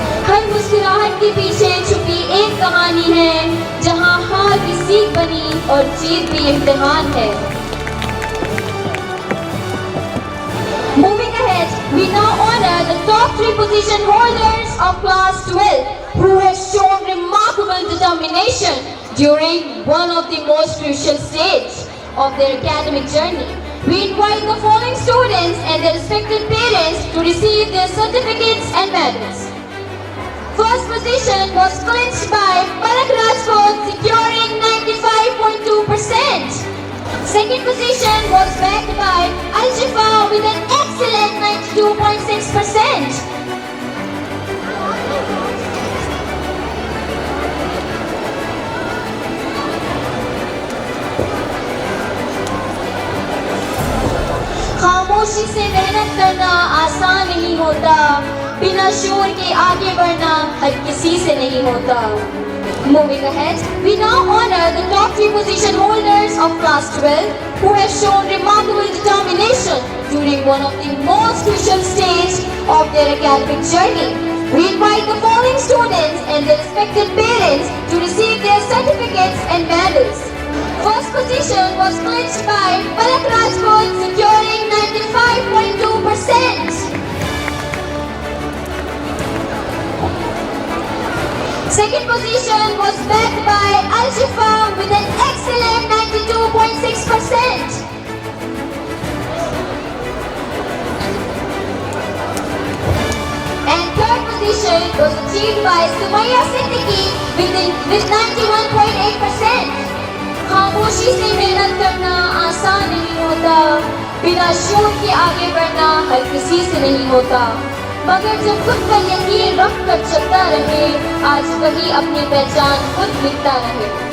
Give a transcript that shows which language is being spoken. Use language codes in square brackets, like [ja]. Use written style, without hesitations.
[hi] हर मुस्कुराहट के पीछे छुपी एक कहानी है, जहां हार भी सीख बनी और जीत भी इम्तिहान है। [en] Moving ahead, we now honor the top 3 position holders of Class 12 who have shown remarkable determination during one of the most crucial stages of their academic journey. We invite the following students and their respected parents to receive their certificates and medals. First position was clinched by Palak Rajput, securing 95.2%. Second position was backed by Al-Shifa with an excellent 92.6%. [hi] खामोशी से मेहनत करना आसान नहीं होता, बिना शोर के आगे बढ़ना हर किसी से नहीं होता। [en] Moving ahead, we now honor the top 3 position holders of Class 12 who have shown remarkable determination during one of the most crucial stages of their academic journey. We invite the following students and their respected parents to receive their certificates and medals. First position was clinched by Palak Rajput, securing 95.2%. Second position was backed by Al-Shifa with an excellent 92.6%. And third position was achieved by Sumaya Siddiqui with 91.8%. [hi] खामोशी से मेहनत करना आसान नहीं होता, बिना शोर के आगे बढ़ना हर किसी से नहीं होता, मगर जब खुद पर यकीन रख कर चलता रहे, आज वही अपनी पहचान खुद लिखता रहे।